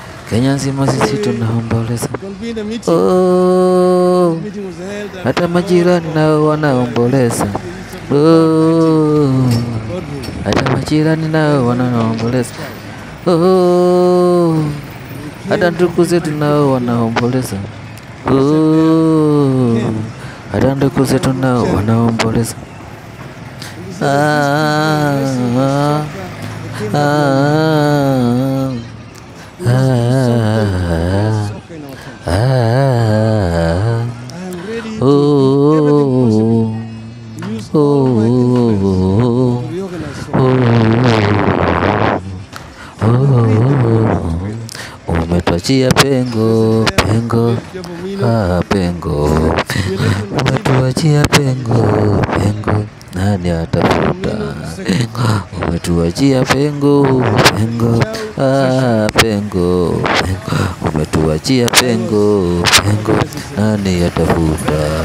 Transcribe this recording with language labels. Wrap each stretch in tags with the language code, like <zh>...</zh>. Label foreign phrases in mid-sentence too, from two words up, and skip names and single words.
<sw>Kenya nzima sisi We tunaomboleza.</sw> <en>convened a meeting.</en> <sw>Oh.</sw> <en>The meeting was held at</en> <sw>Hata majirani nao wanaomboleza.</sw> <en>the Oh. boardroom.</en> <sw>Hata majirani nao wanaomboleza. Oh. Hata ndugu zetu nao wanaomboleza. Oh. Hata ndugu zetu nao wanaomboleza. Ah, ah, ah, ah.</sw> <en>We must do something for the soccer in our country. I am ready to do everything possible. Use all my influence to reorganize soccer.</en> <sw>Umetuachia pengo, pengo, ah, pengo. Umetuachia pengo, pengo. Nani atafuta? Pengo, umetuachia pengo, pengo, ah, pengo, pengo, umetuachia pengo, pengo, nani atafuta?</sw>